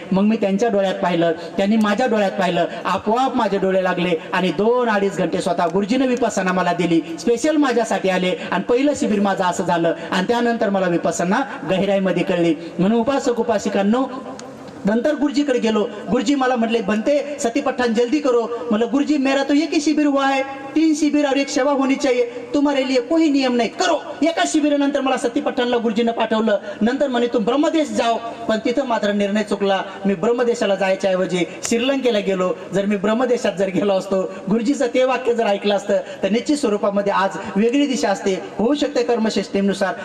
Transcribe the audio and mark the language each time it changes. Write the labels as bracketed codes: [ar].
[mr] मग मी त्यांच्या डोळ्यात पाहिलं, त्यांनी माझ्या डोळ्यात पाहिलं, आपोआप माझे डोळे लागले. आणि 2-2.5 घंटे स्वतः गुरुजीने विपස්සना मला दिली, स्पेशल माझ्यासाठी आले. आणि पहिलं शिबिर माझं असं झालं. आणि त्यानंतर मला विपස්සना गहिराईमध्ये कळली. म्हणून उपासक उपासिकांनो नंतर गुरुजीकडे गेलो. गुरुजी मला म्हटले बनते सतीपट्ठान [hi] जल्दी करो. मतलब गुरुजी मेरा तो एक ही शिबिर हुआ है, 3 शिबिर और 1 सेवा होनी चाहिए, तुम्हारे लिए कोई नियम नाही, करो. [mr] एका शिबिरानंतर मला सतीपट्ठानला गुरुजीने पाठवलं. नंतर म्हणे [hi] तू ब्रह्मदेश जाओ. [mr] पण तिथं मात्र निर्णय चुकला. मी ब्रह्मदेशाला जायच्या ऐवजी श्रीलंकेला गेलो. जर मी ब्रह्मदेशात जर गेलो असतो, गुरुजीचं ते वाक्य जर ऐकलं असतं तर निश्चित स्वरूपामध्ये आज वेगळी दिशा असते, होऊ शकते कर्मसिस्टीमनुसार.